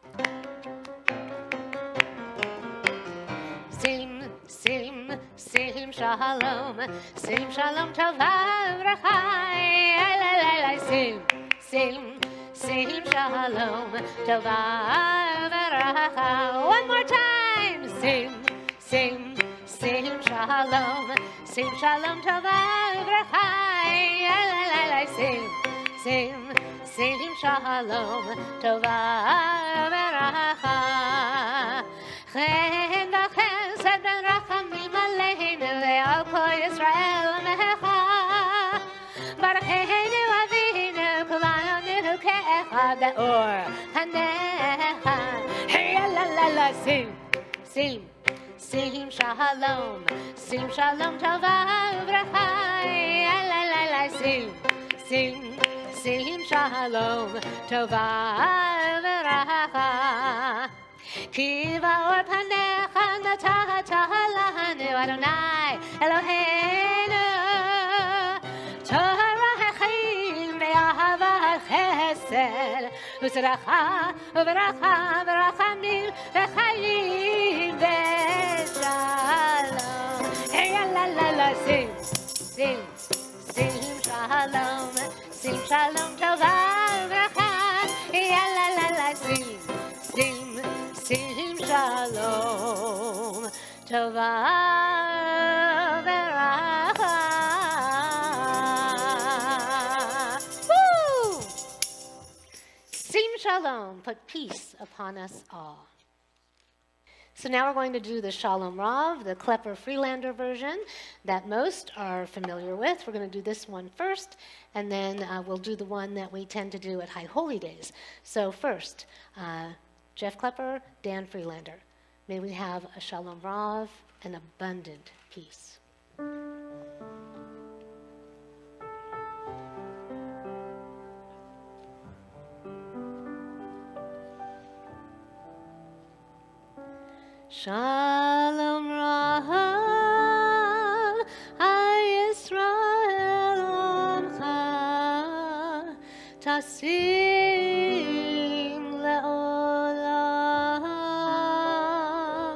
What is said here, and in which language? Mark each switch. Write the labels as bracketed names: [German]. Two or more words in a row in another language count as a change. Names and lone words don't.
[Hebrew] שים, שים, שים, שלום, שים שלום טובה וברכה, שים, שלום טובה וברכה. [English] One more time, [Hebrew] sim, שלום טובה וברכה, שים, שלום טובה וברכה. חן וחסד בן רחמים עלינו ועל כל ישראל עמך. ברכנו אבינו כולנו כאחד באור פניך. Hey la la la, שים שלום טובה וברכה, שים שלום טובה וברכה, sim shalom tova v'racha. כי באור פניך נתת לנו ה' אלוהינו תורה חיים ואהבה חסד וצדקה ורחמים וחיים ושלום. Hey la la la, שים שלום טובה וברכה, la la la, שים שלום טובה וברכה. Woo! שים שלום, [English] put peace upon us all. So now we're going to do the Shalom Rav, the Klepper Freelander version that most are familiar with. We're going to do this one first, and then we'll do the one that we tend to do at High Holy Days. So first, Jeff Klepper, Dan Freelander. May we have a Shalom Rav, an abundant peace. [Hebrew] שלום רב ישראל עמך תשים לעולם.